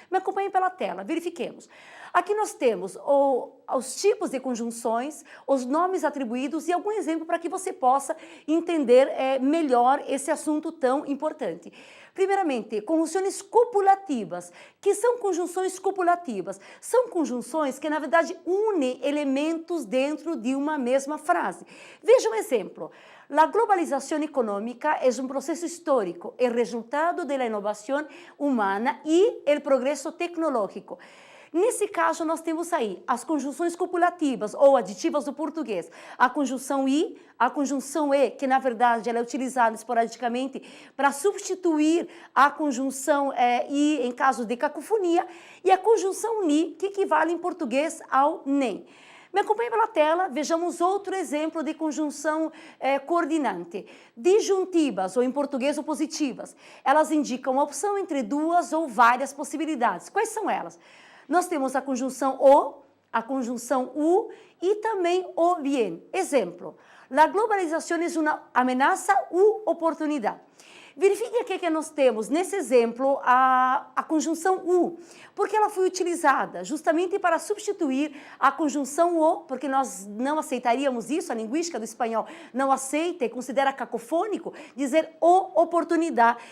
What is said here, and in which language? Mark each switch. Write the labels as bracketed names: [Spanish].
[Portuguese] Me acompanhem pela tela, verifiquemos. Aqui nós temos os tipos de conjunções, os nomes atribuídos e algum exemplo para que você possa entender melhor esse assunto tão importante. Primeiramente, conjunções copulativas. Que são conjunções copulativas? São conjunções que, na verdade, unem elementos dentro de uma mesma frase. Veja um exemplo. [Spanish] La globalización económica es un proceso histórico, el resultado de la innovación humana y el progreso tecnológico. [Portuguese] Nesse caso, nós temos aí as conjunções copulativas ou aditivas do português. A conjunção i, a conjunção e, que na verdade ela é utilizada esporadicamente para substituir a conjunção i em caso de cacofonia, e a conjunção ni, que equivale em português ao nem. Me acompanhe pela tela, vejamos outro exemplo de conjunção coordinante. Disjuntivas, ou em português opositivas. Elas indicam a opção entre duas ou várias possibilidades. Quais são elas? Nós temos a conjunção o, a conjunção u e também o bien. [Spanish] Exemplo, la globalización es una amenaza u oportunidad. [Portuguese] Verifique aqui que nós temos, nesse exemplo, a conjunção u, porque ela foi utilizada justamente para substituir a conjunção o, porque nós não aceitaríamos isso, a linguística do espanhol não aceita e considera cacofônico dizer o oportunidade.